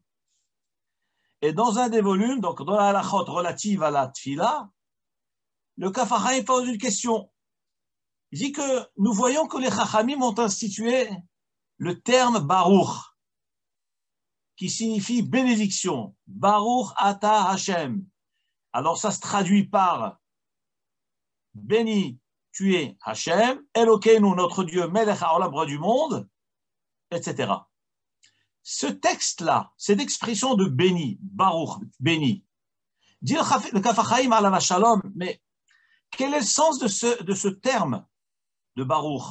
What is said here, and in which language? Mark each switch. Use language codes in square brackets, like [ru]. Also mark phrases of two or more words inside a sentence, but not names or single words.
[fr] Et dans un des volumes, donc dans la halachot relative à la tfila, le Kaf HaChaim pose une question. Il dit que nous voyons que les Chachamim ont institué le terme Baruch, qui signifie bénédiction. [he] ברוך אתה השם. [fr] Alors ça se traduit par béni, tu es [he] השם, אלוקינו, [fr] notre Dieu, [he] מלך העולם, [fr] roi du monde, etc. Ce texte-là, cette expression de béni, Baruch, béni, dit le Kaf HaChaim [he] עליו שלום, [fr] mais quel est le sens de ce terme de Baruch?